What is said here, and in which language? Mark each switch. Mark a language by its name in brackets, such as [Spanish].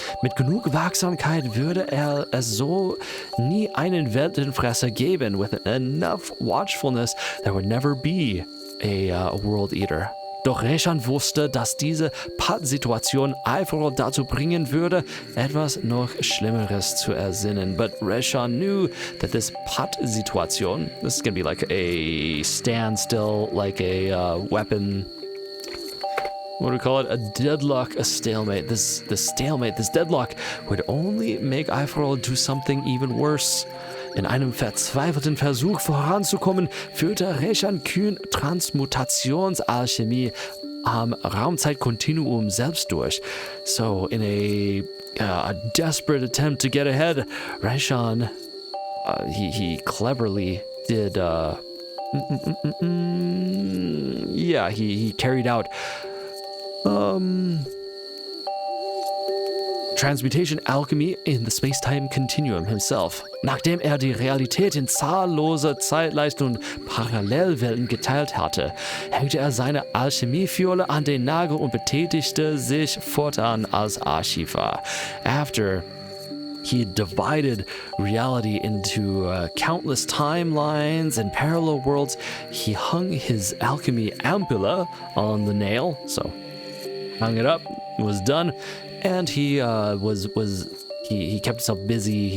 [German] Mit genug Wachsamkeit würde es so nie einen Weltenfresser geben. [English] With enough watchfulness, there would never be a world eater. [German] Doch Reshan wusste, dass diese Pattsituation Alforol dazu bringen würde, etwas noch Schlimmeres zu ersinnen. [English] But Reshan knew that this Pattsituation, this is going to be like a standstill, like a weapon. What do we call it? A deadlock, a stalemate. This deadlock would only make Alforol do something even worse. [German] In einem verzweifelten Versuch voranzukommen, führte Reshan kühn Transmutationsalchemie am Raumzeitkontinuum selbst durch. [English] So, in a desperate attempt to get ahead, Reshan, he cleverly did, he carried out Transmutation Alchemy in the Space-Time Continuum himself. [German] Nachdem die Realität in zahllose Zeitleisten und Parallelwelten geteilt hatte, hängte seine Alchemiefiole an den Nagel und betätigte sich fortan als Archivar. [English] After he divided reality into countless timelines and parallel worlds, he hung his alchemy ampulla on the nail, so hung it up, was done, and he he kept himself busy.